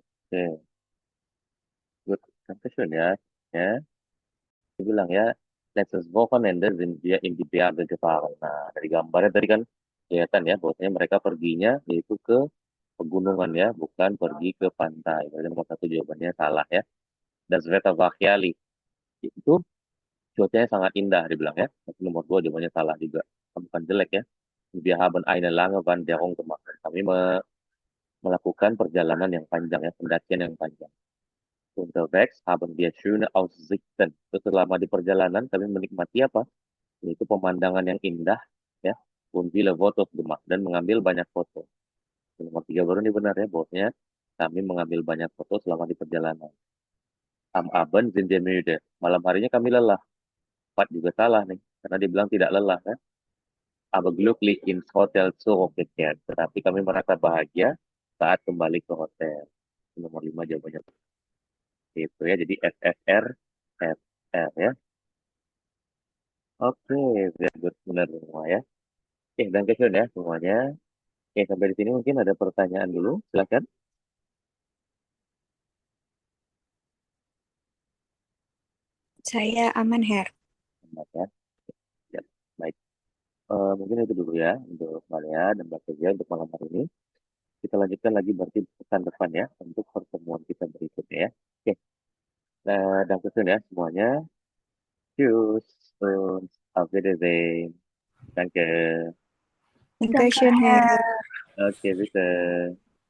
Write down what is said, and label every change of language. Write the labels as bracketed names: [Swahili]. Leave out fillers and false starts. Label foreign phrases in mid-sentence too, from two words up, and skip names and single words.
[Indonesian] Oke, good. Dankeschön ya. Ya, dia bilang ya, [German] letztes Wochenende sind wir in die Berge gefahren. [Indonesian] Nah, dari gambarnya tadi kan kelihatan ya, bahwasanya mereka perginya yaitu ke pegunungan ya, bukan pergi ke pantai. Berarti nomor satu jawabannya salah ya. [German] Das Wetter war herrlich. [Indonesian] Itu cuacanya sangat indah dibilang ya. Tapi nomor dua jawabannya salah juga. Bukan jelek ya. [German] Wir haben eine lange Wanderung gemacht. [Indonesian] Kami melakukan perjalanan yang panjang ya, pendakian yang panjang. [German] Unterwegs haben wir schöne Aussichten. [Indonesian] Itu selama di perjalanan kami menikmati apa? Yaitu pemandangan yang indah ya. [German] Und viele Fotos gemacht [Indonesian] dan mengambil banyak foto. Nomor tiga baru ini benar ya, bahwasanya kami mengambil banyak foto selama di perjalanan. [German] Am Abend sind wir müde. [Indonesian] Malam harinya kami lelah. Empat juga salah nih, karena dibilang tidak lelah kan. [German] Aber glücklich ins Hotel zurückgekehrt. [Indonesian] Tetapi kami merasa bahagia saat kembali ke hotel. Nomor lima jawabannya itu ya. Jadi SSR, FR ya. Oke, [English] very good. [Indonesian] Benar semua ya. Oke, dan question ya semuanya. Oke, sampai di sini mungkin ada pertanyaan dulu. Silakan. Saya aman, Her. Selamat ya. Ya, baik. Mungkin itu dulu ya untuk Maria dan Mbak Teja untuk malam hari ini. Kita lanjutkan lagi berarti pekan depan ya untuk pertemuan kita berikutnya ya. Oke, dan kemudian ya semuanya. [German] Tschüss und auf Wiedersehen. Danke. Dankeschön, Her. [Indonesian] Oke, bisa.